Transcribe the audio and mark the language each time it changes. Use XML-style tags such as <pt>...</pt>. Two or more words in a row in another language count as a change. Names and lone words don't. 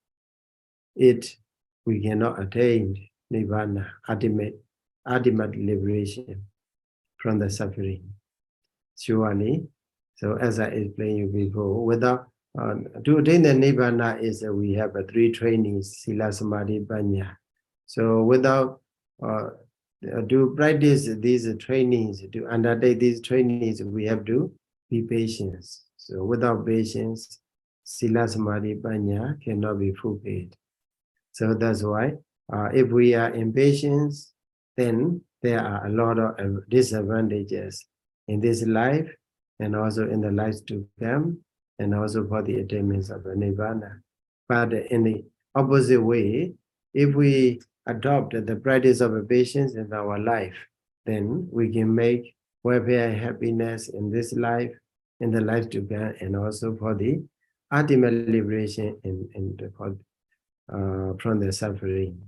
<en>We cannot attain nirvana, ultimate liberation from the suffering. Surely, so as I explained you before, without to attain the nirvana is we have three trainings:</en> <pi>sila, samadhi, panya.</pi> <en>So without to practice these trainings, to undertake these trainings, we have to be patient. So without patience,</en> <pi>sila, samadhi, panya</pi> <en>cannot be fulfilled. So that's why if we are impatient, then there are a lot of disadvantages in this life and also in the lives to come, and also for the attainment of the nirvana. But in the opposite way, if we adopt the practice of patience in our life, then we can make welfare and happiness in this life, in the life to come, and also for the ultimate liberation from the suffering.</en>